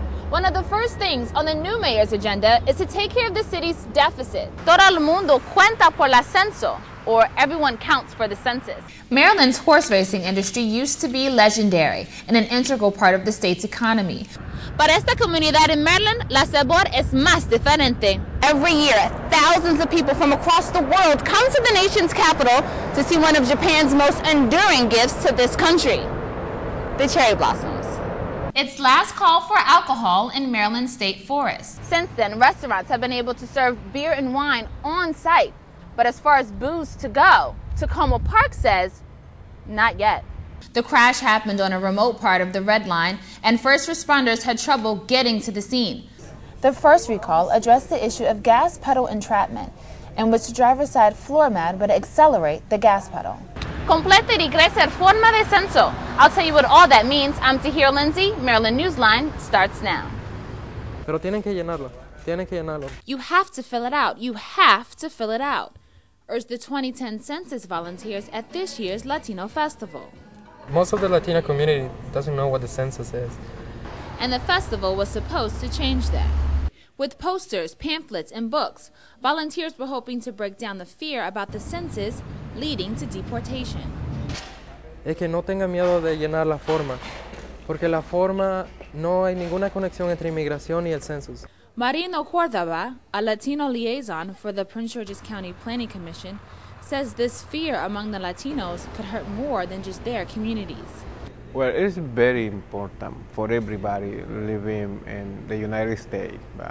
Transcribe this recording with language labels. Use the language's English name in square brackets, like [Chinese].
[English] One of the first things on the new mayor's agenda is to take care of the city's deficit. [Spanish] Todo el mundo cuenta por el censo, [English] or everyone counts for the census. Maryland's horse racing industry used to be legendary and an integral part of the state's economy. [Spanish] Para esta comunidad in Maryland, la sabor es más diferente. [English] Every year, thousands of people from across the world come to the nation's capital to see one of Japan's most enduring gifts to this country, the cherry blossoms. It's last call for alcohol in Maryland state forests. Since then, restaurants have been able to serve beer and wine on site. But as far as booze to go, Tacoma Park says, not yet. The crash happened on a remote part of the Red Line, and first responders had trouble getting to the scene. The first recall addressed the issue of gas pedal entrapment, in which the driver's side floor mat would accelerate the gas pedal. [Spanish] Completa y regresa forma de censo. [English] I'll tell you what all that means. I'm Tahira Lindsay. Maryland Newsline starts now. [Spanish] Pero tienen que llenarlo. [English] You have to fill it out. You have to fill it out, urged the 2010 census volunteers at this year's Latino Festival. Most of the Latino community doesn't know what the census is. And the festival was supposed to change that. With posters, pamphlets, and books, volunteers were hoping to break down the fear about the census leading to deportation. [Spanish] Es que no tenga miedo de llenar la forma, porque la forma no hay ninguna conexión entre inmigración y el census. [English] Marino Cordova, a Latino liaison for the Prince George's County Planning Commission, says this fear among the Latinos could hurt more than just their communities. Well, it's very important for everybody living in the United States.